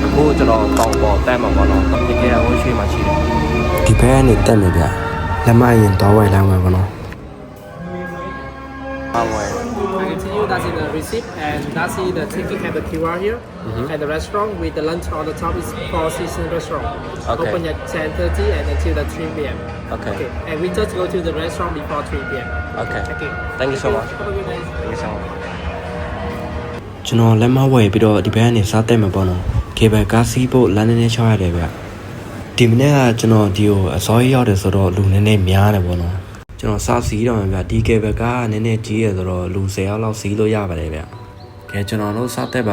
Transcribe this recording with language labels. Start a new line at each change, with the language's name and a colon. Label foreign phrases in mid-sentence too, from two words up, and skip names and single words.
Burmese: ကျွန်တော်တောင်ပေါ်တက်မှာပေါ့နော်ဒီကဟိုရှိမှရှိတယ်ဒီဘက်ကနေတက်မယ်ဗျလက်မရင်တော့ဝိုင်လမ်းမှာပေါ့နော် I
English: can tell you that's in the receipt and that's in the ticket and the QR here. And the restaurant with the lunch on the top is Four Seasons Restaurant. Open at 10:30 and until the 3 p.m. Okay. And we just go to the restaurant before 3 p.m. Okay. Thank you so much. Have a good day. Thank you so much.
Burmese: ကျွန်တော်လက်မဝယ်ပြီးတော့ဒီဘက်ကနေစားတက်မှာပေါ့နော်ကေဘယ်ကားစီးဖို့လမ်းနေနေချောက်ရတယ်ဗျဒီမနေ့ကကျွန်တော်ဒီကိုအစောကြီးရောက်တယ်ဆိုတော့လူနည်းနည်း များတယ်ပေါ့နော်ကျွန်တော်စားစီးတော့မှာဗျဒီကေဘယ်ကားကနည်းနည်းကြီးရဆိုတော့လူ10ယောက်လောက်စီးလို့ရပါတယ်ဗျကဲကျွန်တော်တို့စားတက်ပါ